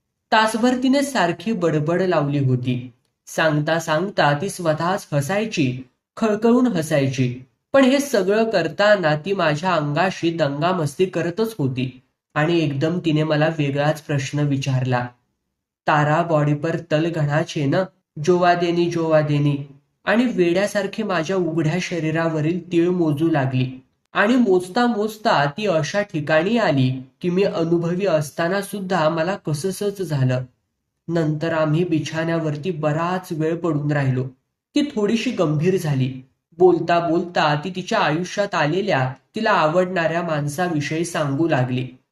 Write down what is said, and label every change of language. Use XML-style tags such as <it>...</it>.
<mr>तासभर तिने सारखी बडबड लावली होती. सांगता सांगता ती स्वतःच हसायची, खळखळून हसायची. पण हे सगळं करताना ती माझ्या अंगाशी दंगामस्ती करतच होती. आणि एकदम तिने मला वेगळाच प्रश्न विचारला.</mr> <gu>तारा बॉडी पर तल घणा छे न, जोवा देनी.</gu> <mr>आणि वेड्यासारखी माझ्या उघड्या शरीरावरील तीळ मोजू लागली. आणि मोजता मोजता ती अशा ठिकाणी आली की मी अनुभवी असताना सुद्धा मला कसंसच झालं. नंतर आम्ही बिछाण्यावरती बराच वेळ पडून राहिलो. ती थोडीशी गंभीर झाली. बोलता बोलता ती तिच्या आयुष्यात आलेल्या तिला आवडणाऱ्या माणसाविषयी सांगू लागली.</mr>